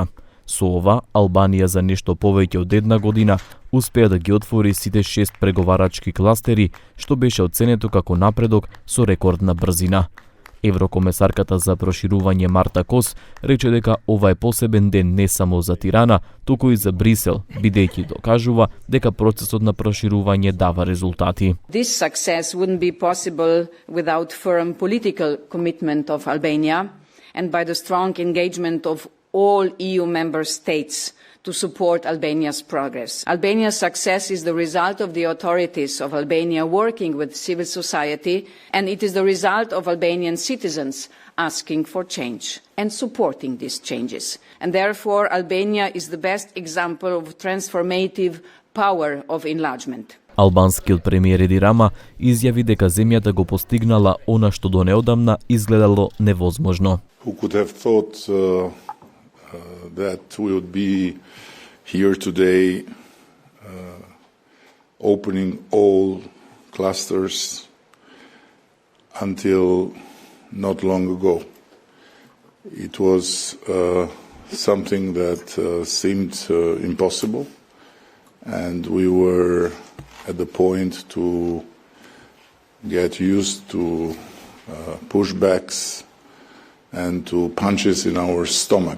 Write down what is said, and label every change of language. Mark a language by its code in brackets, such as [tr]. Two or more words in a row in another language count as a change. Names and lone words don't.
[mk] Со ова, Албанија за нешто повеќе од една година успеа да ги отвори сите 6 преговарачки кластери, што беше оценето како напредок со рекордна брзина. Еврокомесарката за проширување Марта Кос рече дека ова е посебен ден не само за Тирана, туку и за Брисел, бидејќи докажува дека процесот на проширување дава резултати. [en] This success wouldn't be possible without firm political commitment of Albania and by the strong engagement of all EU member states to support Albania's progress. Albania's success is the result of the authorities of Albania working with civil society, and it is the result of Albanian citizens asking for change and supporting these changes. And therefore, Albania is the best example of transformative power of enlargement. [mk] Албанскиот премиер Еди Рама изјави дека земјата го постигнала она што до неодамна изгледало невозможно. [en] Who could have thought that we would be here today opening all clusters until not long ago. It was something that seemed impossible, and we were at the point to get used to pushbacks and to punches in our stomach.